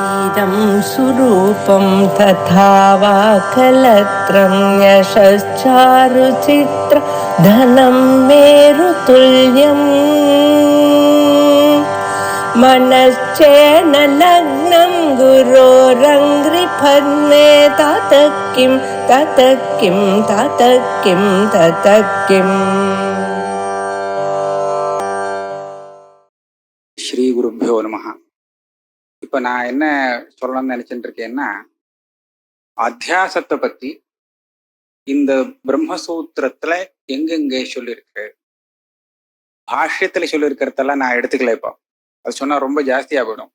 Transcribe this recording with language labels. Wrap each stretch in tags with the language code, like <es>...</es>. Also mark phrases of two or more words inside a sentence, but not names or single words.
<sa>अहमिदं सुरूपं तथा वा कलत्रं यशश्चारुचित्र धनं मेरुतुल्यम् मनश्चेन लग्नं गुरोरङ्घ्रिपद्मे ततः किं ततः किं ततः किं ततः किम्. श्री गुरुभ्यो नमः.</sa> <ta>இப்ப நான் என்ன சொல்லணும்னு நினைச்சுட்டு இருக்கேன்னா, அத்தியாசத்தை பத்தி இந்த பிரம்மசூத்திரத்துல எங்கெங்க சொல்லியிருக்கு, பாஷ்யத்துல சொல்லியிருக்கிறதெல்லாம் நான் எடுத்துக்கல. இப்போ அது சொன்னா ரொம்ப ஜாஸ்தியா போயிடும்.</ta>